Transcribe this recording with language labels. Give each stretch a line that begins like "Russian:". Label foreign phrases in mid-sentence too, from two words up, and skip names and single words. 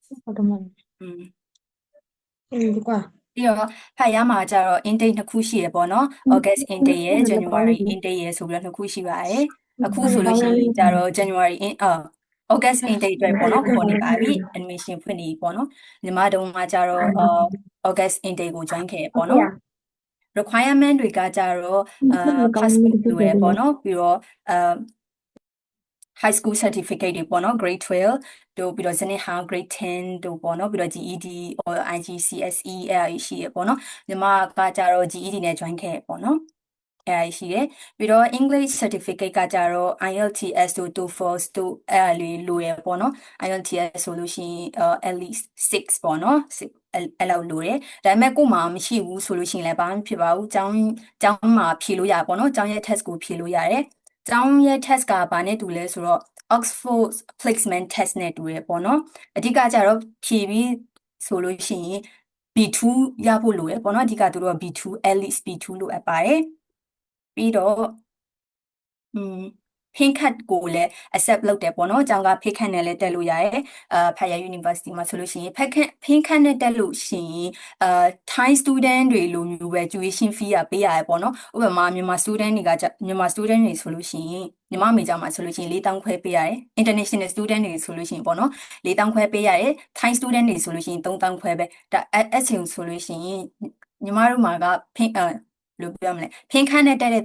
Burmese: ဒီကွာပြီးတော့ဖတ်ရမှာကြတော့ intake နှစ်ခုရှိရပေါ့နော်
English: August intake
Burmese: ရယ်
English: January intake
Burmese: ရယ်ဆိုပြီးတော့နှစ်ခုရှိပါတယ်အခုဆိုလို့ရှိရင်ကြတော့
English: January August intake
Burmese: အတွက်ပေါ့နော်ခေါ်နေပါပြီ admission ဖွင့်နေပေါ့နော်ညီမတို့ကကြတော့
English: August intake
Burmese: ကို join ခဲ့ရပေါ့နော် requirement တွေကကြတော့passport လိုရပေါ့နော်ပြီးတော့
English: high school certificate
Burmese: တွေပေါ့နော် grade 12တို့ပြီးတော့ဇနစ်ဟောင်း grade 10တို့ပေါ့နော်ပြီးတော့ GED or IGCSE အဲ့ဒါရှိရပေါ့နော်ညီမကကြတော့ GED နဲ့ join ခဲ့ပေါ့နော်အဲ့ဒါရှိတယ်ပြီးတော့
English: English certificate
Burmese: ကကြတော့ IELTS တို့ TOEFL တို့အဲ့ဒါလေးလိုရပေါ့နော် IELTS ဆိုလို့ရှိရင်
English: at least
Burmese: 6 ပေါ့နော်အဲ့လောက်လိုတယ်ဒါပေမဲ့ကို့မှာမရှိဘူးဆိုလို့ရှိရင်လည်းဘာမှဖြစ်ပါဘူးကျောင်းမှာဖြေလို့ရပေါ့နော်ကျောင်းရဲ့ test ကိုဖြေလို့ရတယ်ကျောင်းရဲ့ test ကဘာနဲ့တူလဲဆိုတော့ Oxford placement test နဲ့တူရပေါ့နော်အဓိကကြတော့ဖြေပြီးဆိုလို့ရှိရင် B2 ရဖို့လိုရပေါ့နော်အဓိကသူတို့က B2
English: at least
Burmese: B2 လိုအပ်ပါတယ်ပြီးတော့
English: pink card
Burmese: ကိုလည်း accept လုပ်တယ်ပေါ့နော်အကြောင်းက
English: pink card
Burmese: နဲ့လည်းတက်လို့ရတယ်ဖတ်ရ University မှာဆိုလို့ရှိရင်
English: pink card
Burmese: နဲ့တက်လို့ရှိရင်
English: Thai student
Burmese: တွေလိုမျိုးပဲ
English: tuition fee
Burmese: ကပေးရတယ်ပေါ့နော်ဥပမာမြန်မာ student တွေကမြန်မာ student တွေဆိုလို့ရှိရင်မြန်မာမေဂျာမှာဆိုလို့ရှိရင်4,000ခွဲပေးရတယ်
English: international student
Burmese: တွေဆိုလို့ရှိရင်ပေါ့နော်4,000ခွဲပေးရတယ်
English: Thai student
Burmese: တွေဆိုလို့ရှိရင်3,000ခွဲပဲဒါအဲ့ချိန်ဆိုလို့ရှိရင်ညီမတို့မှာက pink လို့ပြောမလဲ
English: pink card
Burmese: နဲ့တက်တဲ့